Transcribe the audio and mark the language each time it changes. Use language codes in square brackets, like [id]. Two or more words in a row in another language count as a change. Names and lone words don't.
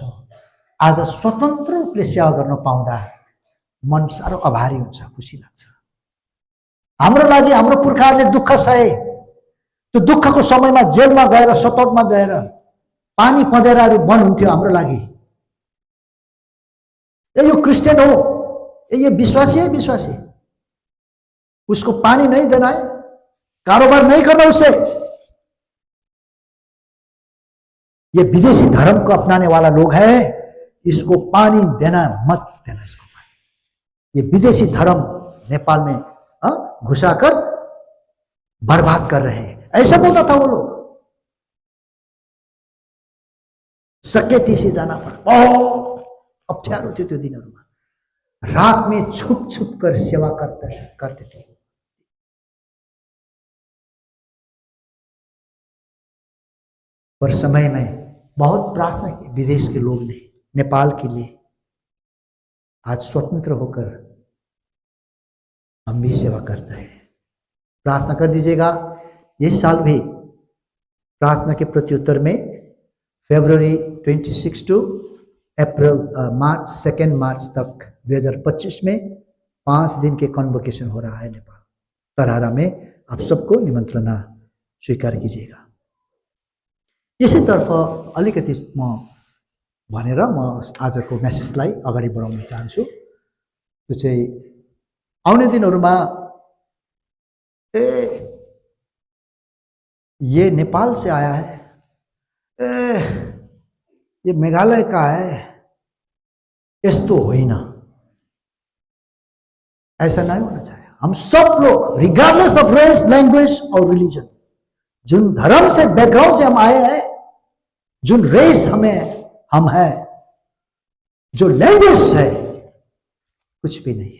[ne] आज स्वतन्त्र रूपले सेवा गर्न पाउँदा मन साह्रो आभारी हुन्छ, खुसी लाग्छ। हाम्रो लागि हाम्रो पुर्खाहरूले दुःख सहे, त्यो दुःखको समयमा जेलमा गएर, सतावटमा गएर पानी पँधेराहरू बन्द हुन्थ्यो हाम्रो लागि। यो क्रिस्चियन हो, [hi] ये विश्वासी है, विश्वासी, उसको पानी नहीं देना है, कारोबार नहीं करना उससे, ये विदेशी धर्म को अपनाने वाला लोग है, इसको पानी देना मत देना इसको पानी। ये विदेशी धर्म नेपाल में घुसाकर बर्बाद कर रहे हैं, ऐसा बोलता था वो लोग। सकेती से जाना पड़ा, बहुत [ne] अप्ठ्यारो थियो त्यो दिनहरुमा। [hi] रात में छुप छुप कर सेवा करते थे। पर समय में बहुत प्रार्थना की विदेश के लोग ने नेपाल के लिए। आज स्वतंत्र होकर हम भी सेवा करते हैं। प्रार्थना कर दीजिएगा। इस साल भी प्रार्थना के प्रत्युत्तर में फरवरी 26 टू मार्च 2 मार्च तक 2025 में 5 दिन के कन्वोकेशन हो रहा है नेपाल तरहारा में। आप सबको निमन्त्रणा स्वीकार कीजिएगा। [ne] यसैतर्फ अलिकति म भनेर म आजको मेसेजलाई अगाडि बढाउन चाहन्छु। त्यो चाहिँ आउने दिनहरुमा [hi] ये नेपाल से आया है, ये मेघालय का है, [ne] यस्तो होइन, [hi] ऐसा नहीं होना चाहिए। हम सब लोग [en] regardless of race, language [hi] और रिलीजन, जिन धर्म से बैकग्राउंड से हम आए हैं, जिन रेस हम है, जो लैंग्वेज है, कुछ भी नहीं है।